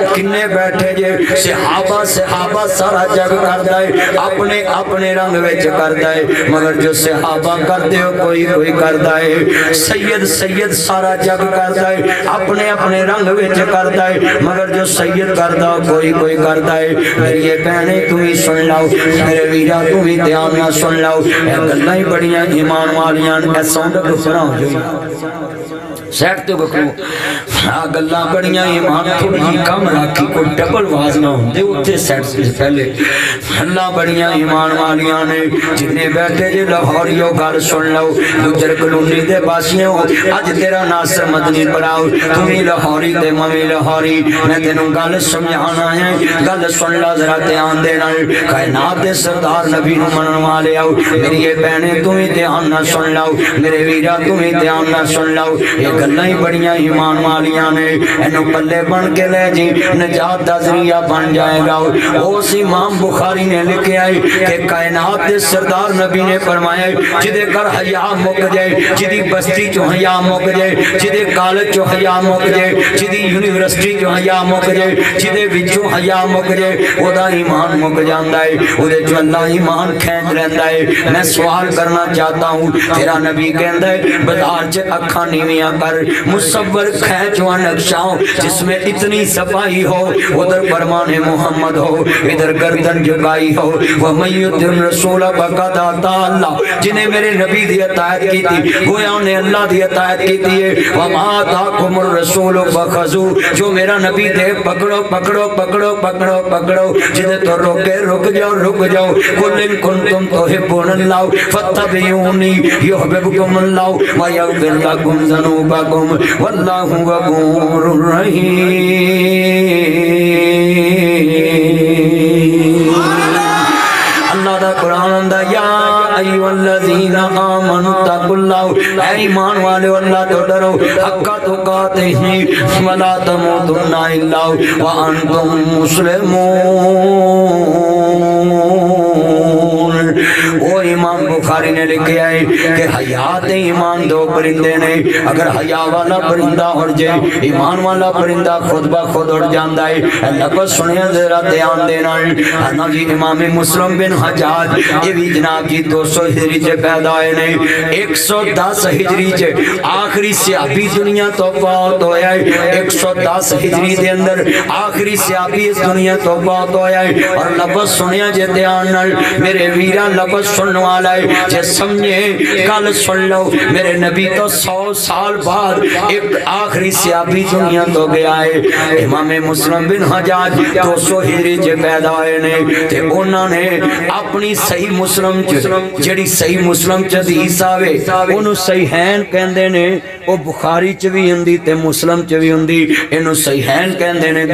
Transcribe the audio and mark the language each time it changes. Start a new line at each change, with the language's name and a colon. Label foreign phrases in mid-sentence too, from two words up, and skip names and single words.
Punjabi: کنے بیٹھے جے صحابہ سارا جگ کرتا ہے اپنے اپنے رنگ وچ کرتا ہے مگر جو صحابہ کرتے ہو کوئی کرتا ہے سید سارا جگ کرتا ہے اپنے اپنے رنگ وچ کرتا ہے مگر جو سید کرتا ہو کوئی کرتا ہے میری بہنیں تم ہی سن لاؤ میرے ویرا تم ہی دھیان نہ سن لاؤ اے گلاں ہی بڑیاں ایمان والیاں اے ساؤنڈ گفرا ہو جائے سیٹ تے بکلو گلاں بڑیاں ایمان تھوڑی جی کم رکھی کوئی ڈبل واز نہ ہوندے اوتھے سیٹ سے پہلے اللہ بڑیاں ایمان والیاں نے جنہیں بیٹھے جے لاہوریو گل سن لو گجر کلونی دے باسیوں اج تیرا ناصر مدنی پڑھاؤ تمہیں لاہوری تے ممی لاہوری میں تینوں گل سمجھانا ہے گل سن لا ذرا دھیان دینا کائنات دے سردار نبی نو منن والے آؤ میری یہ بہنیں تمہیں دھیان نہ سن لاؤ میرے ویرا تمہیں دھیان نہ سن لاؤ گلاں ہی بڑیاں ایمان والیاں نے اینو پلے بن کے لے جی نجات دا ذریعہ بن جائے گا اس امام بخاری نے لکھے آئی کہ کائنات دے سردار نبی نے فرمایا جدے کر حیا مک جائے جدی بستی چو حیا مک جائے جدے کالج چو حیا مک جائے جدی یونیورسٹی چو حیا مک جائے جدے وچوں حیا مک جائے او دا ایمان مک جاندا ہے او دے جو اللہ ایمان کھینچ رہندا ہے
Urdu: میں سوال کرنا چاہتا ہوں
Punjabi: تیرا نبی کہندا ہے بازار چ اکھاں نیویاں کر
Urdu: مصور کھینچ جو نقشہ ہو جس میں اتنی صفائی ہو، ادھر فرمان محمد ہو، ادھر گردن جھکائی ہو۔
Arabic: وَمَن يُطِعِ الرَّسُولَ فَقَدْ أَطَاعَ اللَّهَ،
Punjabi: جنہیں میرے نبی دی اطاعت کی تھی گویا انہیں اللہ دی اطاعت کی تھی ہے۔
Arabic: وَمَا آتَاكُمُ الرَّسُولُ فَخُذُوهُ،
Punjabi: جو میرا نبی دے پکڑو پکڑو پکڑو پکڑو پکڑو، جنہیں تو روکے رک جاؤ رک جاؤ۔
Arabic: قُلْ إِن كُنتُمْ تُحِبُّونَ اللَّهَ فَاتَّبِعُونِي يُحْبِبْكُمُ اللَّهُ وَيَغْفِرْ لَكُمْ ذُنُوبَكُمْ وَاللَّهُ غَفُورٌ رَحِيمٌ۔
Punjabi: اللہ دا قرآن دا
Arabic: یا ایھا الذین آمنوا اتقوا اللہ،
Punjabi: اے ایمان والو اللہ تو ڈرو،
Arabic: حق تقاتہ ولا تموتن الا وانتم مسلمون۔
Punjabi: وہ امام بخاری نے لکھا ہے کہ حیات ایمان دو پرندے نے، اگر حیا والا پرندہ اڑ جائے ایمان والا پرندہ خود بخود اڑ جاندا ہے۔ لفظ سنیا ذرا دھیان دینا ہے جی۔ امام مسلم بن حجاج یہ بھی جناب جی 200 ہجری سے پیدا ہوئے نے، 110 ہجری سے آخری صحابی دنیا تو فوت ہویا ہے، 110 ہجری دے اندر آخری صحابی اس دنیا تو فوت ہویا ہے۔ اور لفظ سنیا جے دھیان نال میرے ویرا، لفظ سننے والا ہے جے سمجھے کل سن لو، میرے نبی تو 100 سال بعد ایک آخری صحابی دنیا تو گیا ہے۔ امام مسلم بن حجاج 200 ہجری سے پیدا ہوئے نے، تے انہوں نے اپنی صحیح مسلم جڑی صحیح مسلم چ حدیث آوے انہوں صحیحین کہندے نے، وہ بخاری چ بھی ہوندی تے مسلم چ بھی ہوندی، انہوں صحیحین کہندے نے۔